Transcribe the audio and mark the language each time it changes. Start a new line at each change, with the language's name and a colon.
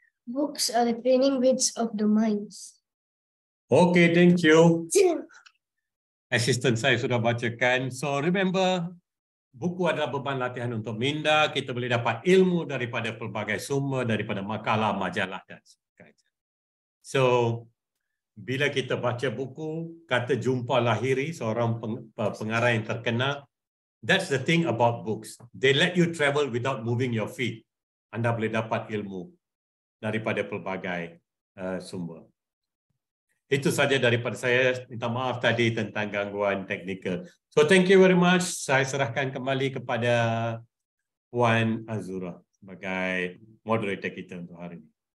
English: Books are the training weights of the minds. Okay, thank you.
Malay: Assistant saya sudah bacakan.
English: So remember,
Malay: buku adalah beban latihan untuk minda. Kita boleh dapat ilmu daripada pelbagai sumber, daripada makalah, majalah dan sebagainya. So, bila kita baca buku, kata Jumpa Lahiri, seorang pengarang yang terkenal,
English: that's the thing about books. They let you travel without moving your feet.
Malay: Anda boleh dapat ilmu daripada pelbagai sumber. Itu saja daripada saya. Minta maaf tadi tentang gangguan teknikal.
English: So thank you very much.
Malay: Saya serahkan kembali kepada Puan Azura sebagai moderator kita untuk hari ini.